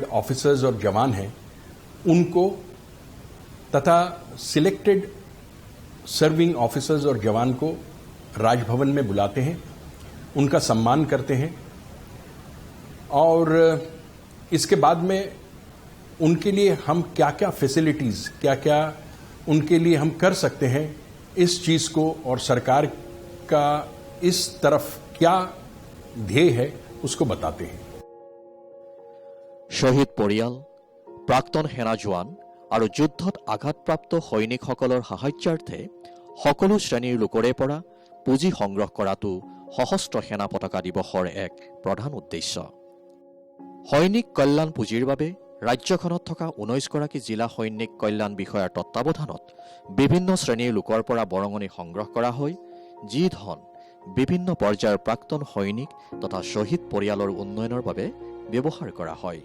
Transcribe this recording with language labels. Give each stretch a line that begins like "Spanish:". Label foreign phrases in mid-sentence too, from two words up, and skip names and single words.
Hindi: ऑफिसर्स और जवान हैं उनको तथा
English: selected serving officers
Hindi: और जवान को राजभवन में बुलाते हैं, उनका सम्मान करते हैं और इसके बाद में उनके लिए हम क्या क्या फैसिलिटीज, क्या क्या उनके लिए हम कर सकते हैं, इस चीज को और सरकार का इस तरफ क्या ध्येय है उसको बताते हैं।
Assamese: শহীদ পৰিয়াল, প্ৰাক্তন সেনা জোৱান আৰু যুদ্ধত আঘাতপ্ৰাপ্ত সৈনিকসকলৰ সাহায্যাৰ্থে সকলো শ্ৰেণীৰ লোকৰে পৰা পুঁজি সংগ্ৰহ কৰাটো সশস্ত্ৰ সেনা পতাকা দিৱসৰ এক প্ৰধান উদ্দেশ্য। সৈনিক কল্যাণ পুঁজিৰ বাবে ৰাজ্যখনত থকা 19গৰাকী জিলা সৈনিক কল্যাণ বিষয়াৰ তত্বাৱধানত বিভিন্ন শ্ৰেণীৰ লোকৰ পৰা বৰঙণি সংগ্ৰহ কৰা হৈ যি ধন বিভিন্ন পৰ্যায়ৰ প্ৰাক্তন সৈনিক তথা শ্বহীদ পৰিয়ালৰ উন্নয়নৰ বাবে ব্যৱহাৰ কৰা হয়।